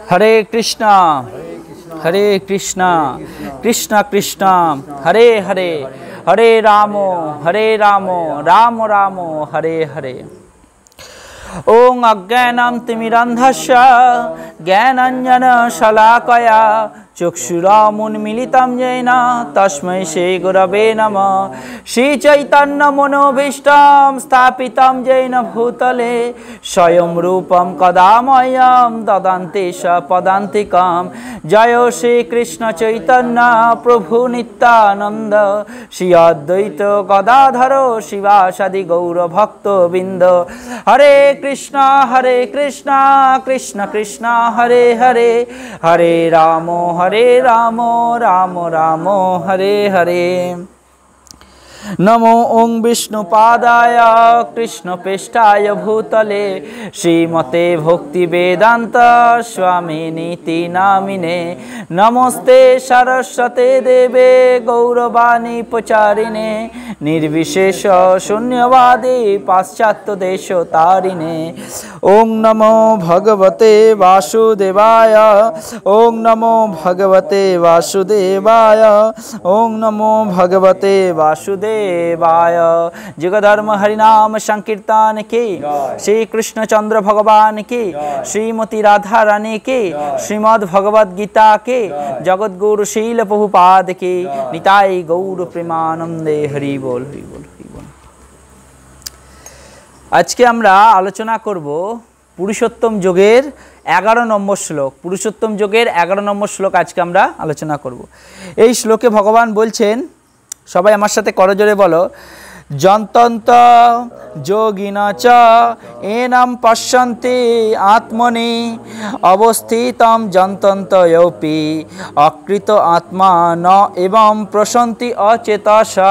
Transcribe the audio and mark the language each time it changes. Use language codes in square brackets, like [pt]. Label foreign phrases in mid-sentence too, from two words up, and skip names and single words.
[sa] हरे कृष्णा कृष्णा कृष्णा हरे हरे हरे राम राम राम हरे हरे। ओं अज्ञानं तिमिरन्धस्य ज्ञानाञ्जन शलाकया चक्षुरुन्मीलितं येन तस्मै श्री गुरवे नमः। श्रीचैतन्य मनोभीष्टं स्थापितं येन भूतले स्वयं रूपं कदा मह्यं ददन्ति पदान्तिकं। जय श्री कृष्ण चैतन्य प्रभु नित्यानंद श्री अद्वैत गदाधर शिवासादि गौर भक्तबिंद। हरे कृष्णा कृष्ण कृष्ण हरे हरे हरे राम राम राम हरे हरे। नमो ओं विष्णुपादाय कृष्णप्रेष्ठाय भूतले श्रीमते भक्ति वेदांत स्वामिनीति नामिने। नमस्ते सरस्वते देवे गौरवाणी प्रचारिणे निर्विशेष शून्यवादी पाश्चात्य देशतारिणे। ओं नमो भगवते वासुदेवाय ओं नमो भगवते वासुदेवाय ओं नमो भगवते वासुदेवाय। [hi] जगधर्म हरिनाम संकीर्तन की श्री कृष्ण चंद्र भगवान की श्रीमती राधा रानी की श्रीमद् भगवद गीता की जगत गुरु शील प्रभुपाद की निताई गौर प्रेमानंदे हरि बोल हरि बोल हरि बोल। आज के [bn] আমরা আলোচনা করব পুরুষোত্তম যোগের 11 নম্বর শ্লোক। পুরুষোত্তম যোগের 11 নম্বর শ্লোক আজকে আমরা আলোচনা করব। এই শ্লোকে ভগবান বলছেন, সবাই আমার সাথে করজোরে বলো, [sa] যন্তন্ত যোগিনা চ এনাম পশ্যন্তি আত্মনি অবস্থিতম যন্তন্ত ইয়োপি অকৃত আত্মা ন এবং প্রশান্তি অচেতসা।